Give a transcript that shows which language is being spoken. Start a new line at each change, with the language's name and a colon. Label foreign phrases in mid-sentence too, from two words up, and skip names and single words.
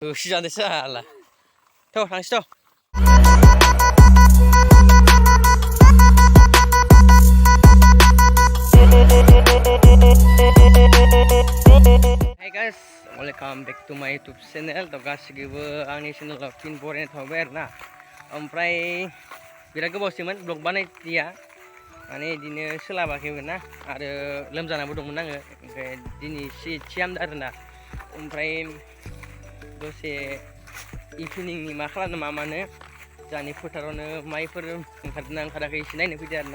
English: 시작돼 살라. 더 당시 더. Hey guys, welcome back to my YouTube channel.
Bodo: To गासिबो आंनि चेनेलाव फिन बरायनाय थाबाय आरोना। ओमफ्राय बिराद गोबावसैमोन ब्लग बानायदिया माने इदिनो सोलाबाखैमोन ना आरो लोमजानाबो दंमोन आङो ओमफ्राय दिनै एसे हामदों आरोना। ओमफ्राय दसे इभिनिंनि मा खालामनो मा मानो जानि फोथारावनो माइफोर ओंखारदोंना ओंखाराखै एसे नायनो फैदो आरोना।